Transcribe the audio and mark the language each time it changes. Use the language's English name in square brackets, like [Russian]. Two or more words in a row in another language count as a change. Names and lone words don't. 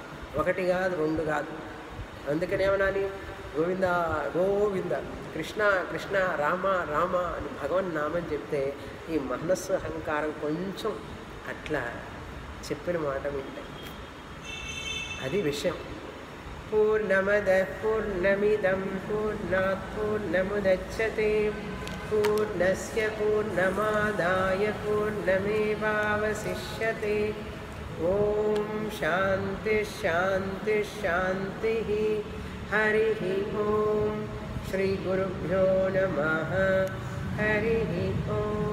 [Telugu] ఒకటి కాదు, రెండు కాదు. అందుకని ఏమనాలి? గోవింద గోవింద, కృష్ణ కృష్ణ, రామ రామ అని భగవన్ నామం చెప్తే ఈ మనస్సు, అహంకారం కొంచెం అట్లా చెప్పిన మాట వింటాయి. అది విషయం. [Sanskrit] పూర్ణమద పూర్ణమిదం పూర్ణాత్ పూర్ణముదచ్యతే పూర్ణస్య పూర్ణమాదాయ పూర్ణమేవావశిష్యతే. ఓం శాంతి శాంతి శాంతి. హరి ఓం. శ్రీ గురుభ్యో నమః. హరి ఓం.